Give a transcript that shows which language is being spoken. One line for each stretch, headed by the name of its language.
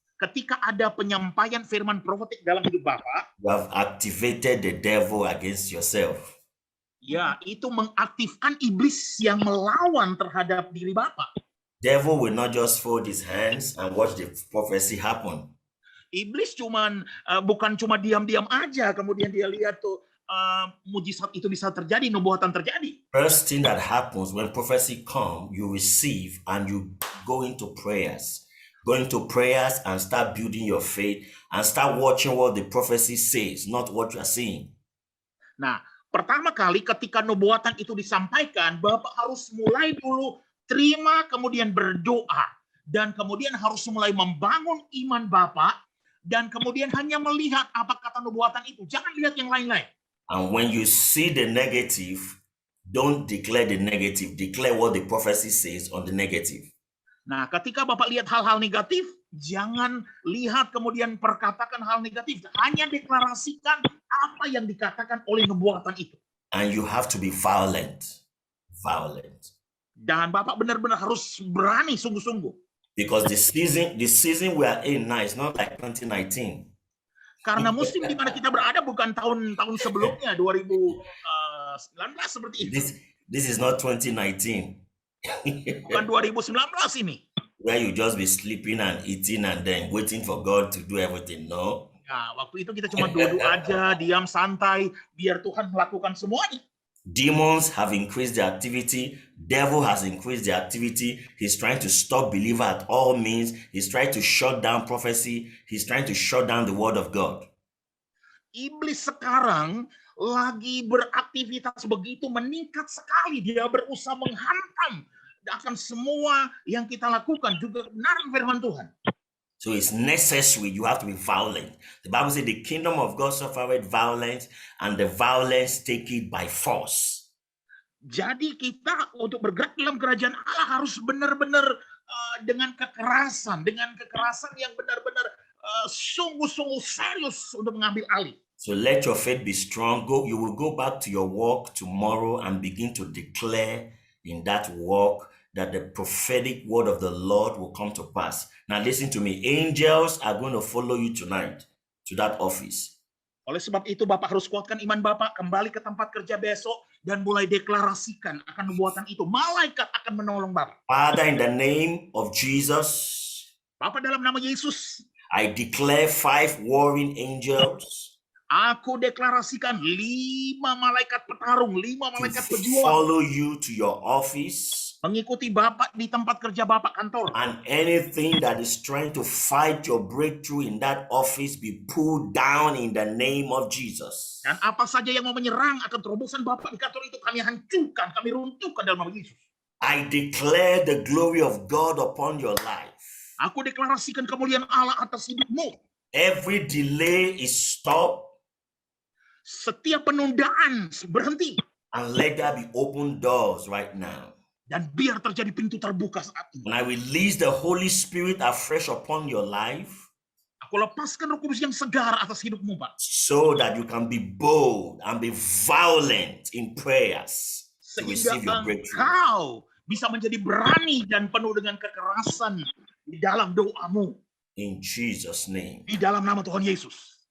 Indonesian: ketika ada penyampaian firman profetik dalam hidup Bapak,
English: you have activated the devil against yourself.
Indonesian: Ya, itu mengaktifkan iblis yang melawan terhadap diri Bapak.
English: Devil will not just fold his hands and watch the prophecy happen.
Indonesian: Iblis bukan cuma diam-diam aja, kemudian dia lihat tuh mujizat itu bisa terjadi, nubuatan terjadi.
English: First thing that happens when prophecy come, you receive and you go into prayers. Go into prayers and start building your faith and start watching what the prophecy says, not what you are seeing.
Indonesian: Nah, pertama kali ketika nubuatan itu disampaikan, Bapak harus mulai dulu terima, kemudian berdoa, dan kemudian harus mulai membangun iman Bapak, dan kemudian hanya melihat apa kata nubuatan itu. Jangan lihat yang lain-lain.
English: And when you see the negative, don't declare the negative. Declare what the prophecy says on the negative.
Indonesian: Nah, ketika Bapak lihat hal-hal negatif, jangan lihat kemudian perkatakan hal negatif. Hanya deklarasikan apa yang dikatakan oleh nubuatan itu.
English: And you have to be violent. Violent.
Indonesian: Dan Bapak benar-benar harus berani sungguh-sungguh.
English: Because the season we are in now is not like 2019.
Indonesian: Karena musim di mana kita berada bukan tahun sebelumnya, 2019 seperti itu.
English: This is not 2019.
Indonesian: Bukan 2019 ini.
English: Where you just be sleeping and eating and then waiting for God to do everything. No.
Indonesian: Nah, waktu itu kita cuma duduk aja, diam santai, biar Tuhan melakukan semuanya.
English: Demons have increased their activity. Devil has increased their activity. He's trying to stop believer at all means. He's trying to shut down prophecy. He's trying to shut down the word of God.
Indonesian: Iblis sekarang lagi beraktivitas begitu meningkat sekali. Dia berusaha menghantam akan semua yang kita lakukan, juga kebenaran firman Tuhan.
English: So it's necessary, you have to be violent. The Bible says the kingdom of God suffered violence, and the violence take it by force.
Indonesian: Jadi kita untuk bergerak dalam kerajaan Allah harus benar-benar dengan kekerasan yang benar-benar sungguh-sungguh serius untuk mengambil alih.
English: So let your faith be strong. You will go back to your work tomorrow and begin to declare in that work that the prophetic word of the Lord will come to pass. Now listen to me. Angels are going to follow you tonight to that office.
Indonesian: Oleh sebab itu Bapak harus kuatkan iman Bapak, kembali ke tempat kerja besok dan mulai deklarasikan akan nubuatan itu. Malaikat akan menolong Bapak.
English: Father, in the name of Jesus,
Indonesian: Bapak, dalam nama Yesus,
English: I declare 5 warring angels.
Indonesian: Aku deklarasikan 5 malaikat petarung, 5 malaikat pejuang.
English: Follow you to your office.
Indonesian: Mengikuti Bapak di tempat kerja Bapak, kantor.
English: And anything that is trying to fight your breakthrough in that office be pulled down in the name of Jesus.
Indonesian: Dan apa saja yang mau menyerang akan terobosan Bapak di kantor itu, kami hancurkan, kami runtuhkan dalam nama Yesus.
English: I declare the glory of God upon your life.
Indonesian: Aku deklarasikan kemuliaan Allah atas hidupmu.
English: Every delay is stopped.
Indonesian: Setiap penundaan berhenti.
English: And let there be open doors right now.
Indonesian: Dan biar terjadi pintu terbuka saat ini.
English: And I release the Holy Spirit afresh upon your life.
Indonesian: Aku lepaskan Roh Kudus yang segar atas hidupmu, Pak.
English: So that you can be bold and be violent in prayers to receive your breakthrough.
Indonesian: Engkau bisa menjadi berani dan penuh dengan kekerasan di dalam doamu.
English: In Jesus' name.
Indonesian: Di dalam nama Tuhan Yesus.